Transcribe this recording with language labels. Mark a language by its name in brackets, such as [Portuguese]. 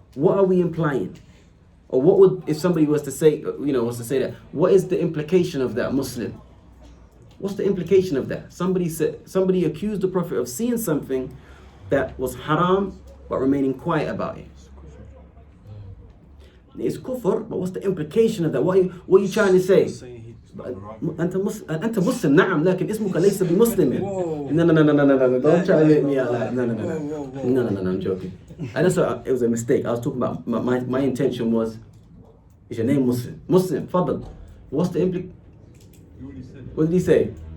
[English] What are we implying? Or what would, if somebody was to say, that, what is the implication of that, Muslim? What's the implication of that? Somebody accused the Prophet of seeing something that was haram but remaining quiet about it. It's kufr, but what's the implication of that? What are you trying to say? [Arabic] أنت مسلم نعم لكن اسمك ليس بمسلم. [English] No, don't try to make me out like no, I'm joking. And that's what, it was a mistake. I was talking about my intention was, is your name Muslim, fadl. What's the implication? What did he say?